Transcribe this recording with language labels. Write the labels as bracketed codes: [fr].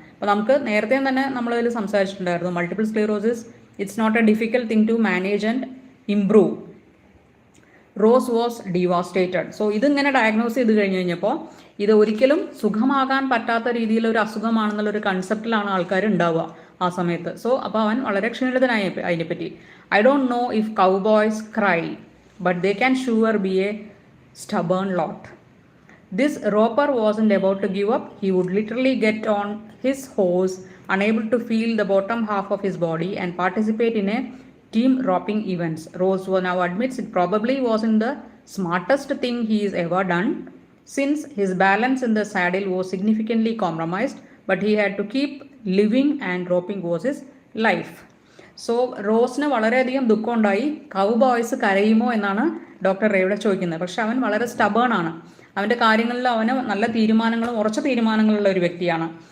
[ml] അപ്പോൾ നമുക്ക് നേരത്തെ തന്നെ നമ്മളതിൽ സംസാരിച്ചിട്ടുണ്ടായിരുന്നു, [en] Multiple sclerosis it's not a difficult thing to manage and improve. Rose was devastated. [ml] So ഇതിങ്ങനെ ഡയഗ്നോസ് ചെയ്ത് കഴിഞ്ഞപ്പോൾ ഇത് ഒരിക്കലും സുഖമാകാൻ പറ്റാത്ത രീതിയിലൊരു അസുഖമാണെന്നുള്ളൊരു കൺസെപ്റ്റിലാണ് ആൾക്കാർ ഉണ്ടാവുക ആ സമയത്ത്. സോ അപ്പോൾ അവൻ വളരെ ക്ഷീണിതനായി അതിനെപ്പറ്റി. [en] I don't know if cowboys cry, but they can sure be a stubborn lot. This Roper wasn't about to give up. He would literally get on his horse, unable to feel the bottom half of his body, and participate in a team roping events. Rose now admits it probably wasn't the smartest thing he's ever done, since his balance in the saddle was significantly compromised, but he had to keep living and roping was his life. [ml] So റോസിന് വളരെയധികം ദുഃഖമുണ്ടായി. Cowboys കരയുമോ എന്നാണ് doctor റേയുടെ ചോദിക്കുന്നത്. പക്ഷെ അവൻ വളരെ stubborn ആണ്. അവൻ്റെ കാര്യങ്ങളിൽ അവന് നല്ല തീരുമാനങ്ങളും ഉറച്ച തീരുമാനങ്ങളുള്ള ഒരു വ്യക്തിയാണ്.